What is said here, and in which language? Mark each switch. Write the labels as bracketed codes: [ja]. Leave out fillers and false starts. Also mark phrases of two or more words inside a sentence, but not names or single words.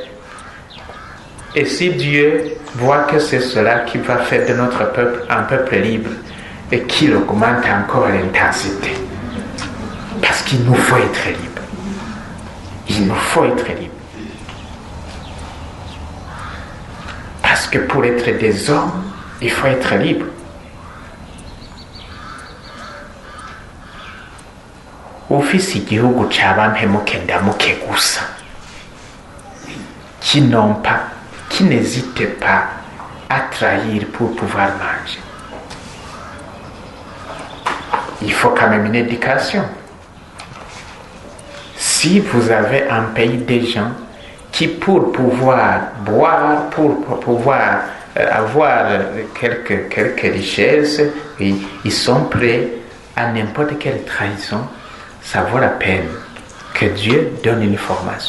[fr] Et si Dieu voit que c'est cela qui va faire de notre peuple un peuple libre et qu'il augmente encore l'intensité, parce qu'il nous faut être libre. Il nous faut être libre. Parce que pour être des hommes, il faut être libre. [rn] Ufise igihugu cy'abampemuke ndamuke gusa, [fr] qui n'hésitent pas à trahir pour pouvoir manger. Il faut quand même une éducation. Si vous avez un pays des gens qui, pour pouvoir boire, pour pouvoir avoir quelques richesses, ils sont prêts à n'importe quelle trahison, ça vaut la peine que Dieu donne une formation.